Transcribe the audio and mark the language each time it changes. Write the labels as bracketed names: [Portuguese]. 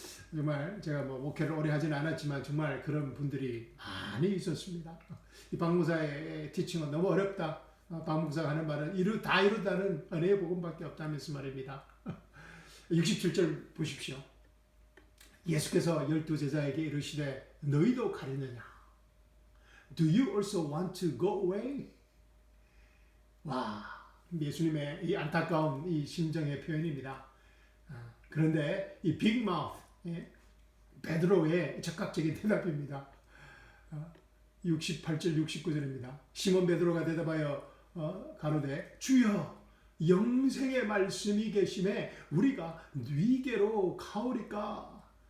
[Korean] 정말 제가 목회를 오래 하진 않았지만 정말 그런 분들이 많이 있었습니다. 이 박 목사의 티칭은 너무 어렵다. 박 목사가 하는 말은 다 이뤘다는 은혜의 복음밖에 없다면서 말입니다. 67절 보십시오. 예수께서 12제자에게 이르시되 너희도 가려느냐? [English] Do you also want to go away? 와, [Korean] 예수님의 이 안타까운 이 심정의 표현입니다. 그런데 이 빅마우스 베드로의 적극적인 대답입니다. 68절 69절입니다. 시몬 베드로가 대답하여 가로되 주여 영생의 말씀이 계심에 우리가 네게로 가오리까.